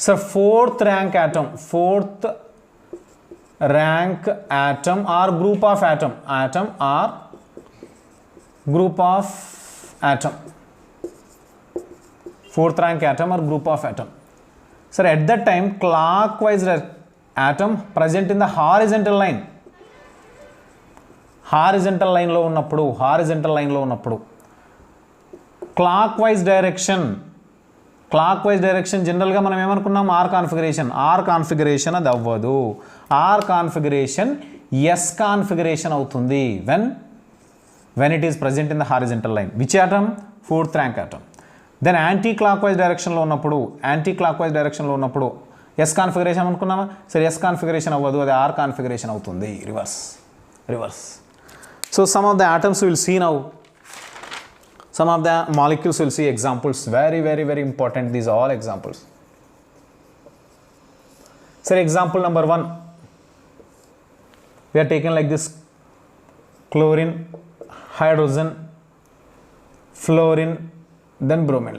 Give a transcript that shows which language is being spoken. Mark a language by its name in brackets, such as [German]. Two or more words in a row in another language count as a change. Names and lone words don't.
[English] So fourth rank atom or group of atom or group of atom, fourth rank atom or group of atom. Sir, at that time clockwise atom present in the horizontal line [Telugu] లో ఉన్నప్పుడు [English] clockwise direction [Telugu] జనరల్గా మనం ఏమనుకున్నాం, [English] R configuration [Telugu] అది అవ్వదు. [English] R configuration S configuration అవుతుంది when it is present in the horizontal line. Which atom? Fourth rank atom. Then anti-clockwise direction [Telugu] లో ఉన్నప్పుడు [English] S configuration అనుకున్నామా? [Telugu] సరే, [English] S configuration [Telugu] అవ్వదు, అది [English] R configuration [Telugu] అవుతుంది. [English] రివర్స్. So some of the atoms we will see now. Some of the molecules we will see examples. Very important. These are all examples. Sir, example number 1. We are taking like this: chlorine, hydrogen, fluorine, then bromine.